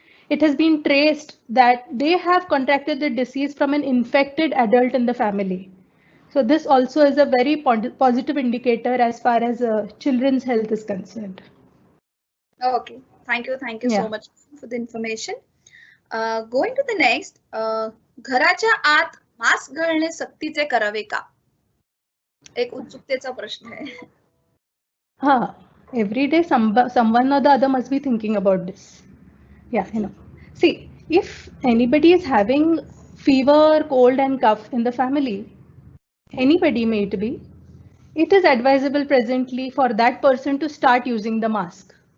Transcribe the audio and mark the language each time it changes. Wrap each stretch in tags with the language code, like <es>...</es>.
<en>it has been traced that they have contracted the disease from an infected adult in the family. So this also is a very positive indicator as far as children's health is concerned. Okay, thank you so much for the information. Going to the next,</en> <mr>घराच्या आत mask घालणे सक्तीचे करावे का? एक उत्सुकतेचा प्रश्न आहे.</mr> <en>Every day someone or the other must be thinking about this. Yeah, See, if anybody is having fever, cold and cough in the family, anybody may it be, it is advisable presently for that person to start using the mask.</en>